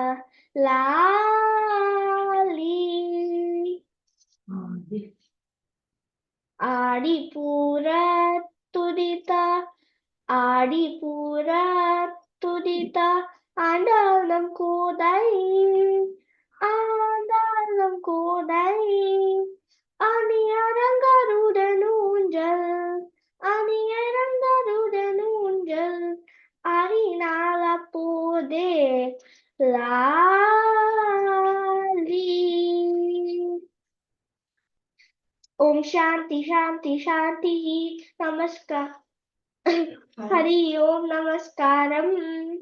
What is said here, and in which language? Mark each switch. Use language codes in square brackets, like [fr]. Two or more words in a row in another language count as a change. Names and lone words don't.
[ta] லாலி ஆடிப்பூர துதித்தா ஆடிப்பூர துதித்தா ஆண்டாளம் கோதை ஆண்டாளம் கோதை அணியரங்கருடன் ஊஞ்சல் அணியரங்கருடன் ஊஞ்சல் அறிநாள் அப்போதே லாலி. [sa] ओम शांति शांति शांति. [hi] नमस्कार. [sa] हरि ओम [hi] नमस्कारम.